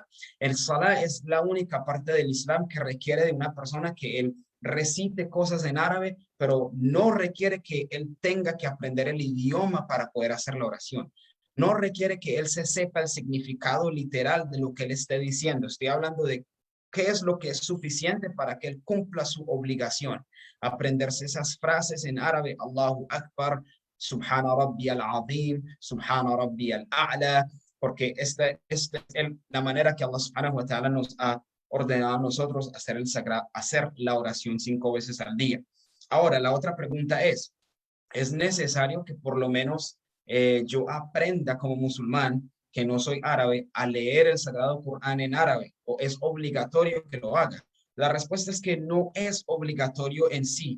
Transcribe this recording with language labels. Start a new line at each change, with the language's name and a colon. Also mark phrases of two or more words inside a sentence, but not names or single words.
Spanish: El Salah es la única parte del Islam que requiere de una persona que él recite cosas en árabe, pero no requiere que él tenga que aprender el idioma para poder hacer la oración. No requiere que él se sepa el significado literal de lo que él esté diciendo. Estoy hablando de qué es lo que es suficiente para que él cumpla su obligación. Aprenderse esas frases en árabe,
Arabic: الله أكبر، سبحان ربي العظيم، سبحان ربي الأعلى,
Spanish: porque esta es la manera que
Arabic: الله سبحانه وتعالى
Spanish: nos ha ordenado a nosotros hacer la oración 5 veces al día. Ahora, la otra pregunta ¿es necesario que por lo menos yo aprenda como musulmán, que no soy árabe, a leer el Sagrado Corán en árabe? ¿O es obligatorio que lo haga? La respuesta es que no es obligatorio en sí.